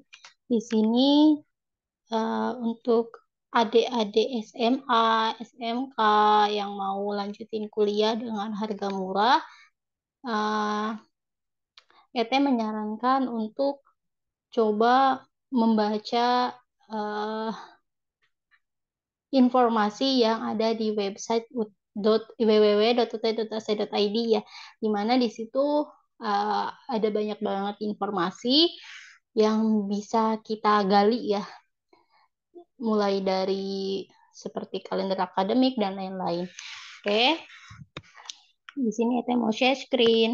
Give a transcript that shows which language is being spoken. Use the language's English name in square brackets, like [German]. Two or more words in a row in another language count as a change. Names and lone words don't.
[Indonesian] Di sini untuk adik-adik SMA, SMK yang mau lanjutin kuliah dengan harga murah, uh, ET menyarankan untuk coba membaca uh, informasi yang ada di website www.ut.ac.id ya, di mana di situ ada banyak banget informasi yang bisa kita gali ya, mulai dari seperti kalender akademik dan lain-lain. Oke, di sini kita mau [English] share screen.